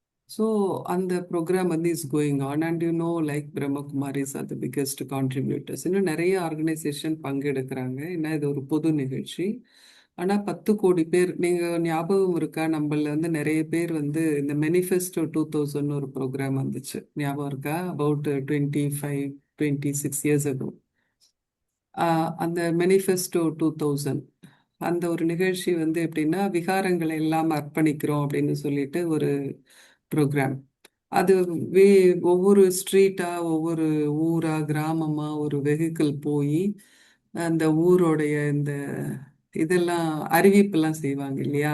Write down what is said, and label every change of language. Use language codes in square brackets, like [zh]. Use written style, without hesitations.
[en] So அந்த programme வந்து is going on and like Brahma Kumaris are the biggest contributors. [ta] இன்னும் நிறைய ஆர்கனைசேஷன் பங்கெடுக்கிறாங்க. ஏன்னா இது ஒரு பொது நிகழ்ச்சி. ஆனால் 10 கோடி பேர், நீங்கள் ஞாபகம் இருக்கா? நம்மள வந்து நிறைய பேர் வந்து இந்த மெனிஃபெஸ்டோ 2000 ஒரு ப்ரோக்ராம் வந்துச்சு, ஞாபகம் இருக்கா? [en] About 25-26 years ago. [ta] அந்த மெனிஃபெஸ்டோ 2000, அந்த ஒரு நிகழ்ச்சி வந்து எப்படின்னா, விகாரங்களை எல்லாம் அர்ப்பணிக்கிறோம் அப்படின்னு சொல்லிட்டு ஒரு ப்ரோக்ராம். அது ஒவ்வொரு ஸ்ட்ரீட்டா, ஒவ்வொரு ஊரா, கிராமமா ஒரு வெஹிக்கிள் போய் அந்த ஊரோடைய இந்த இதெல்லாம் அறிவிப்பெல்லாம் செய்வாங்க இல்லையா?